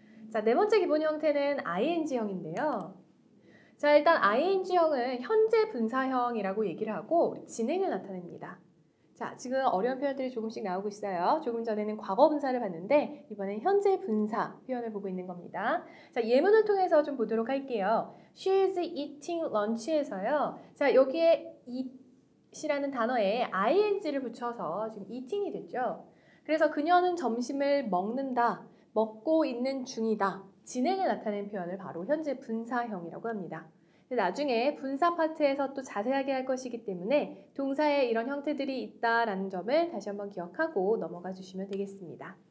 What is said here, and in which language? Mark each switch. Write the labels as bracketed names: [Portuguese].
[Korean] 자, 네 번째 기본 형태는 ing형인데요. 자, 일단 ing형은 현재 분사형이라고 얘기를 하고 진행을 나타냅니다. 자, 지금 어려운 표현들이 조금씩 나오고 있어요. 조금 전에는 과거 분사를 봤는데 이번엔 현재 분사 표현을 보고 있는 겁니다. 자, 예문을 통해서 좀 보도록 할게요. [English] She is eating lunch에서요. [Korean] 자, 여기에 eat이라는 단어에 ing를 붙여서 지금 eating이 됐죠. 그래서 그녀는 점심을 먹는다, 먹고 있는 중이다. 진행을 나타내는 표현을 바로 현재 분사형이라고 합니다. 나중에 분사 파트에서 또 자세하게 할 것이기 때문에 동사에 이런 형태들이 있다라는 점을 다시 한번 기억하고 넘어가 주시면 되겠습니다.